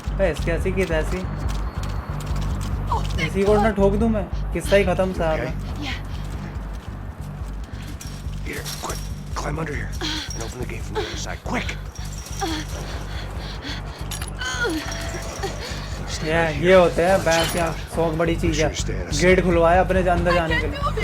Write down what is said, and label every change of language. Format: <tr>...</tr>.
<hi>इसकी ऐसी की तैसी इसी को ना ठोक दूं मैं, किस्सा ही खत्म साहब।</hi> <en>Here, quick, climb under here and open the gate from the other side, quick.</en> <hi>ये होते हैं बैंस यहाँ, शौक बड़ी चीज है। गेट खुलवाया अपने अंदर जाने के लिए।</hi>